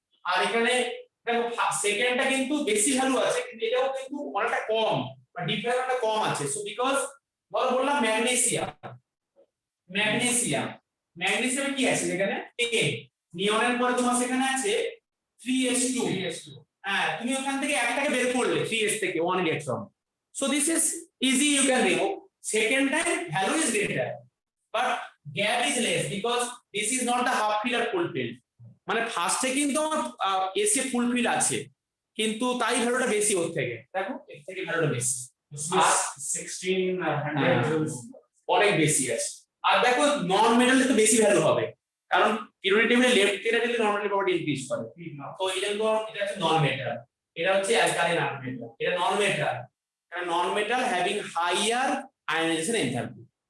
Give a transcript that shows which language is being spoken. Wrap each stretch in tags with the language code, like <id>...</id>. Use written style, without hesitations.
<bn>আর এখানে দেখো সেকেন্ডটা কিন্তু বেশি ভ্যালু আছে, কিন্তু এটাও কিন্তু অনেকটা কম বা ডিফারেন্সটা কম আছে, সো বিকজ ধরো বললাম ম্যাগনেসিয়াম, ম্যাগনেসিয়াম, ম্যাগনেসিয়ামে কি আছে এখানে 10, নিয়নের পরে তোমার সেখানে আছে 3s2, হ্যাঁ তুমি ওখান থেকে একটাকে বের করলে 3s থেকে 1 electron,</bn> <en>so this is easy, you can remove. Second time value is greater but gap is less because this is not the half fill or full fill,</en> <bn>মানে ফার্স্টে কিন্তু এসে ফুল ফিল আছে, কিন্তু তাই ভ্যালুটা বেশি ওর থেকে, দেখো এর থেকে ভ্যালুটা বেশি,</bn> <en>1600 joules</en> <bn>অনেক বেশি আছে। আর দেখো নন মেটালে তো বেশি ভ্যালু হবে, কারণ পিরিয়ডিক টেবিলে লেফট থেকে দিলে নরমালি প্রপার্টি ইনক্রিজ করে, তো এটা তো এটা হচ্ছে নন মেটাল, এটা হচ্ছে অ্যালকালাইন আর্থ মেটাল, এটা নন মেটাল, কারণ</bn> <en>Non metal having higher ionization enthalpy.</en>